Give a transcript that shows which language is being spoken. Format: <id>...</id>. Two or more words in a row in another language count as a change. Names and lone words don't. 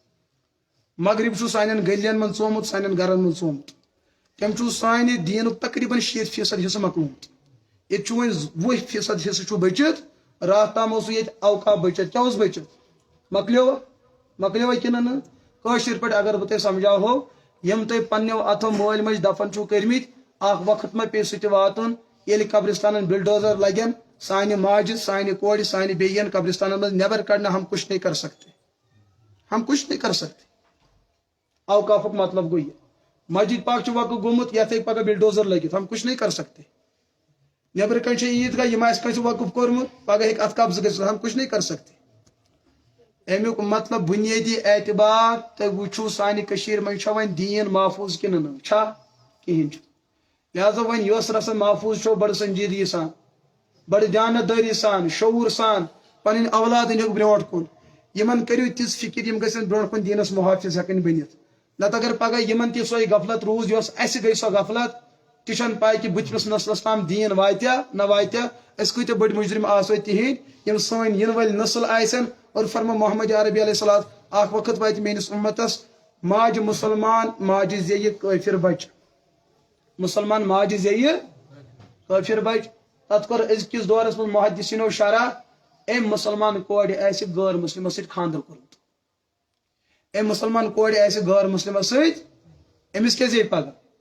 <ks>مغرب چھُ سانٮ۪ن گٔلین منٛز ژومُت سانٮ۪ن گرن منٛز ژومُت تٔمۍ چھُ سانہِ دیٖنُک تقریٖباً 60% حصہٕ مۄکلومُت ییٚتہِ چھُ وۄنۍ 20% حصہٕ چھُ بٔچِتھ راتھ تام اوس ییٚتہِ اوقاف بٔچِتھ کیاہ اوس بٔچِتھ مۄکلیوا کِنہٕ نہٕ کٲشِر پٲٹھۍ اگر بہٕ تۄہہِ سمجھاوہو یم تُہۍ پننیو اتھو مٲلۍ ماجہِ دفن چھُو کٔرمٕتۍ اکھ وقت ما پیٚیہِ سُہ تہِ واتُن ییٚلہِ قبرستانن بلڈوزر لگن سانہِ ماجہِ سانہِ کورِ سانہِ بیٚین قبرستانن منٛز نٮ۪بر کڑنہٕ</ks> <ur>ہم کچھ نہیں کر</ur> <ks>سکتے اوقافُک مطلب گوٚو یہِ مسجد پاک چھُ وقف گوٚمُت یتھ ہیٚکہِ پگہہ بلڈوزر لٔگِتھ</ks> <ur>ہم کچھ نہیں کر سکتے</ur> <ks>نٮ۪برٕ کنۍ چھِ عیٖدگاہ یِم آسہِ کٲنٛسہِ وقف کوٚرمُت پگہہ ہیٚکہِ اتھ قبضہٕ گٔژھِتھ</ks> <ur>ہم کچھ نہیں کر سکتے</ur> <ks>امیُک مطلب بنیٲدی اعتبار تُہۍ وٕچھِو سانہِ کٔشیٖرِ منٛز چھا وۄنۍ دیٖن محفوٗظ کِنہٕ نہٕ چھا کِہیٖنۍ چھُ لہٰذا وۄنۍ یۄس رسم محفوٗظ چھو بڑٕ سنجیدگی سان بڑٕ دیانتدٲری سان شعوٗر سان پنٕنۍ اولاد أنۍہوکھ برونٛٹھ کُن یِمن کٔرِو تِژھ فکر یِم گژھن برونٛٹھ کُن دیٖنس محافظ ہٮ۪کٕنۍ بٔنِتھ نتہٕ اگر پگہہ یِمن تہِ سۄے غفلت روٗز یۄس اَسہِ گٔے سۄ غفلت تہِ چھنہٕ پاے کہِ بٔتھمِس نسلس تام دیٖن واتیا نہ واتیا أسۍ کۭتیاہ بٔڑۍ مُجرم آسو تِہنٛدۍ یِم سٲنۍ یِنہٕ وٲلۍ نسل آسن اور فرما محمد عربی علیہ السلام اکھ وقت واتہِ میٲنِس اُمتس ماجہِ مُسلمان ماجہِ زیٚیہِ کٲفِر بچہِ مسلمان ماجہِ زیٚیہِ کٲفِر بچہِ تتھ کوٚر أزکِس دورس منٛز محدثیٖنو شرح أمۍ مسلمان کورِ آسہِ غٲر مسلمس سۭتۍ خانٛدر کوٚرمُت أمۍ مسلمان کورِ آسہِ غٲر مسلمس سۭتۍ أمِس کیٛاہ زیٚیہِ پگہہ</ks>